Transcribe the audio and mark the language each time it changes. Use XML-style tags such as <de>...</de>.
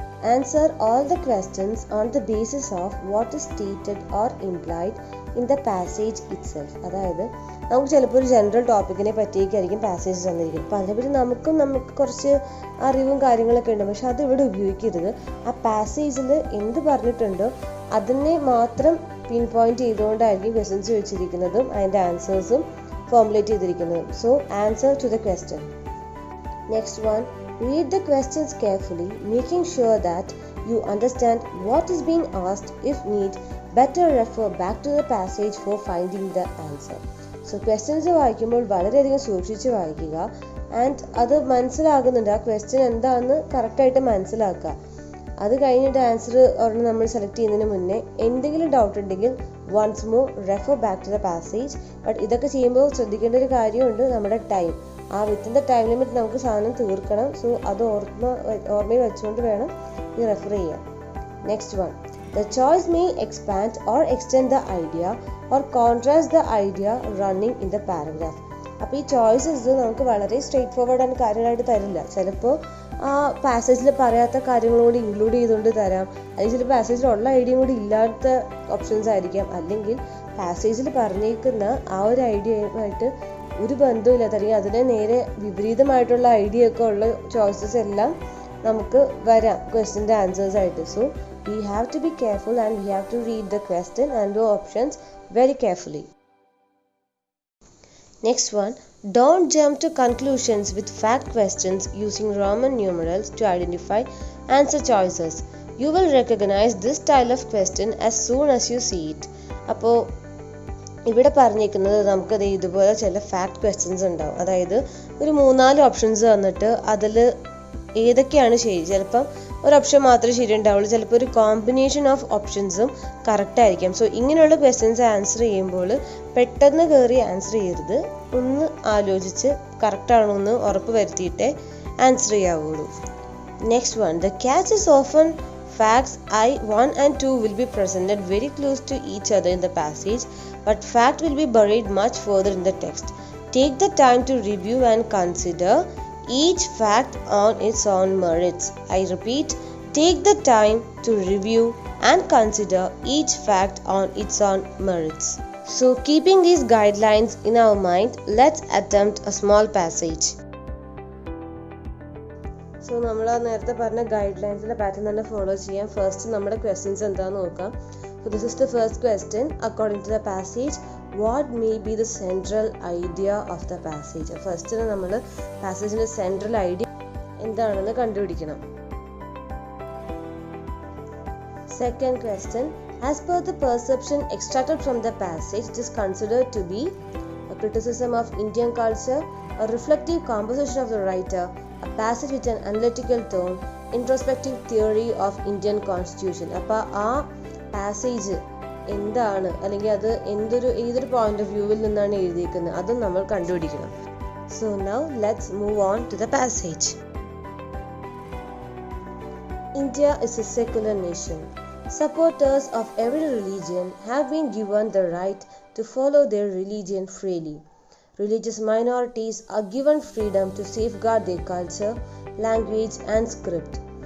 <en>Answer all the questions on the basis of what is stated or implied in the passage itself.</en> <ml>അതായത് നമുക്ക് ചിലപ്പോൾ ഒരു general ടോപ്പിക്കിനെ പറ്റിയൊക്കെയായിരിക്കും passage തന്നിരിക്കുന്നത്. അപ്പോൾ അതിനെപ്പറ്റി നമുക്ക് കുറച്ച് അറിവും കാര്യങ്ങളൊക്കെ ഉണ്ട്, പക്ഷെ അത് ഇവിടെ ഉപയോഗിക്കരുത്. ആ പാസേജിൽ എന്ത് പറഞ്ഞിട്ടുണ്ടോ അതിനെ മാത്രം പിൻ പോയിന്റ് ചെയ്തുകൊണ്ടായിരിക്കും ക്വസ്റ്റ്യൻസ് ചോദിച്ചിരിക്കുന്നതും അതിൻ്റെ ആൻസേഴ്സും formulate ചെയ്തിരിക്കുന്നതും.</ml> <en>So answer to the question. Next one, read the questions carefully, making sure that you understand what is being asked. If need, better refer back to the passage for finding the answer.</en> <ml>So questions വായിക്കുമ്പോൾ വളരെയധികം സൂക്ഷിച്ച് വായിക്കുക and അത് മനസ്സിലാകുന്നുണ്ട്, ആ question എന്താണെന്ന് കറക്റ്റായിട്ട് മനസ്സിലാക്കുക. അത് കഴിഞ്ഞിട്ട് ആൻസർ ഒരെണ്ണം നമ്മൾ സെലക്ട് ചെയ്യുന്നതിന് മുന്നേ എന്തെങ്കിലും ഡൗട്ട് ഉണ്ടെങ്കിൽ</ml> <en>Once more refer back to the passage.</en> <ml>But ഇതൊക്കെ ചെയ്യുമ്പോൾ ശ്രദ്ധിക്കേണ്ട ഒരു കാര്യമുണ്ട്, നമ്മുടെ ടൈം, ആ</ml> <en>within the time limit</en> <ml>നമുക്ക് സാധനം തീർക്കണം. സോ അത് ഓർമ്മയിൽ വെച്ചുകൊണ്ട് വേണം ഇത് റെഫർ ചെയ്യാൻ.</ml> <en>Next one, the choice may expand or extend the idea or contrast the idea running in the paragraph.</en> <ml>അപ്പോൾ ഈ ചോയ്സസ് നമുക്ക് വളരെ സ്ട്രെയിറ്റ് ഫോർവേഡ് ആൻഡ് കാര്യമായിട്ട് തരില്ല. ചിലപ്പോൾ ആ പാസേജിൽ പറയാത്ത കാര്യങ്ങളും കൂടി ഇൻക്ലൂഡ് ചെയ്തുകൊണ്ട് തരാം, അല്ലെങ്കിൽ ചില പാസേജിലുള്ള ഐഡിയയും കൂടി ഇല്ലാത്ത ഓപ്ഷൻസ് ആയിരിക്കാം, അല്ലെങ്കിൽ പാസേജിൽ പറഞ്ഞേക്കുന്ന ആ ഒരു ഐഡിയയുമായിട്ട് ഒരു ബന്ധമില്ലാത്ത, അല്ലെങ്കിൽ അതിനെ നേരെ വിപരീതമായിട്ടുള്ള ഐഡിയ ഒക്കെ ഉള്ള ചോയ്സസ് എല്ലാം നമുക്ക് വരാം ക്വസ്റ്റ്യൻ്റെ ആൻസേഴ്സ് ആയിട്ട്.</ml> <en>So we have to be careful and we have to read the question and the options very carefully. Next one, don't jump to conclusions with fact questions using Roman numerals to identify answer choices. You will recognize this style of question as soon as you see it.</en> <ml>അപ്പോൾ ഇവിടെ പറഞ്ഞിരിക്കുന്നത് നമുക്കത് ഇതുപോലെ ചില fact questions ഉണ്ടാവും. അതായത് ഒരു 3-4 options തന്നിട്ട് അതിൽ ഏതൊക്കെയാണ് ശരി, ചിലപ്പം ഒരു ഓപ്ഷൻ മാത്രമേ ശരി ഉണ്ടാവുള്ളൂ, ചിലപ്പോൾ ഒരു കോമ്പിനേഷൻ ഓഫ് ഓപ്ഷൻസും കറക്റ്റ് ആയിരിക്കാം. സോ ഇങ്ങനെയുള്ള ക്വസ്റ്റ്യൻസ് ആൻസർ ചെയ്യുമ്പോൾ പെട്ടെന്ന് കയറി ആൻസർ ചെയ്യരുത്, ഒന്ന് ആലോചിച്ച് കറക്റ്റാണോ എന്ന് ഉറപ്പ് വരുത്തിയിട്ടേ answer ചെയ്യാവുള്ളൂ.</ml> <en>Next one, the catch is often facts 1 and 2 will be presented very close to each other in the passage, but fact will be buried much further in the text. Take the time to review and consider each fact on its own merits. I repeat, take the time to review and consider each fact on its own merits. So keeping these guidelines in our mind, let's attempt a small passage.</en> <ml>So നമ്മൾ നേരത്തെ പറഞ്ഞ ഗൈഡ്ലൈൻസിന്റെ pattern തന്നെ follow ചെയ്യാം. First നമ്മുടെ questions എന്താണെന്ന് നോക്കാം.</ml> <en>So this is the first question. According to the passage, what may be the central idea of the passage?</en> <ml>First നമ്മൾ പാസേജിന്റെ central idea എന്താണെന്ന് കണ്ടുപിടിക്കണം.</ml> <en>Second question, as per the perception extracted from the passage, it is considered to be a criticism of Indian culture, a reflective composition of the writer, a passage with an analytical tone, introspective theory of Indian constitution.</en> <ml>അപ്പോൾ ആ passage എന്താണ്, അല്ലെങ്കിൽ അത് ഏതൊരു point of വ്യൂവിൽ നിന്നാണ് എഴുതിയിരിക്കുന്നത്, അതും നമ്മൾ കണ്ടുപിടിക്കണം.</ml> <en>So now let's move on to the passage. India is a secular nation. Supporters of every religion have been given the right to follow their religion freely. Religious minorities are given freedom to safeguard their culture, language, and script.</en>